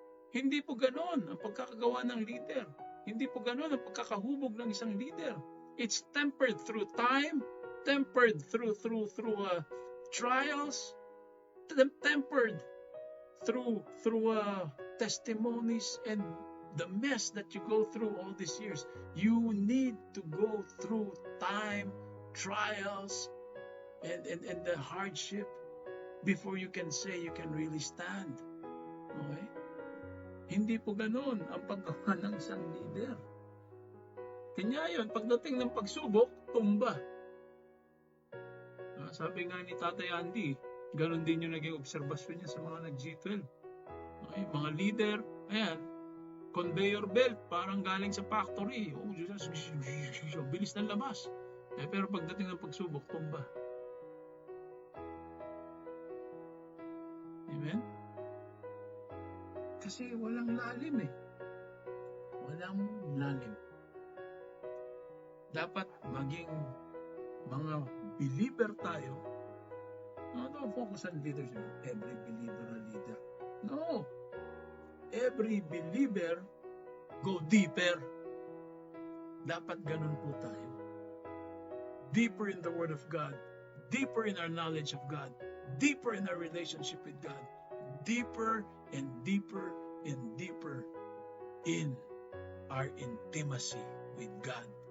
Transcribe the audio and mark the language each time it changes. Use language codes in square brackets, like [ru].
[tl] Hindi po ganoon ang pagkakagawa ng leader. Hindi po ganoon ang pagkakahubog ng isang leader. [en] It's tempered through time, tempered through trials, tempered through testimonies and the mess that you go through all these years. You need to go through time, trials, and the hardship before you can say you can really stand. Okay? [tl] Hindi po ganoon ang paggawa ng isang leader. Kanya yun, pagdating ng pagsubok, tumba. Sabi nga ni Tatay Andy, ganoon din yung naging obserbasyon niya sa mga nag-G12. Okay? Mga leader, ayan, conveyor belt, parang galing sa factory. Oh, Diyos, bilis ng labas. Pero pagdating ng pagsubok, tumba. Amen? Kasi walang lalim eh. Walang lalim. Dapat maging mga believer tayo. [en] Don't focus on leadership. Every believer a leader. No. Every believer go deeper. [tl] Dapat ganun po tayo. [en] Deeper in the Word of God. deeper in our knowledge of God, deeper in our relationship with God, deeper and deeper and deeper in our intimacy with God.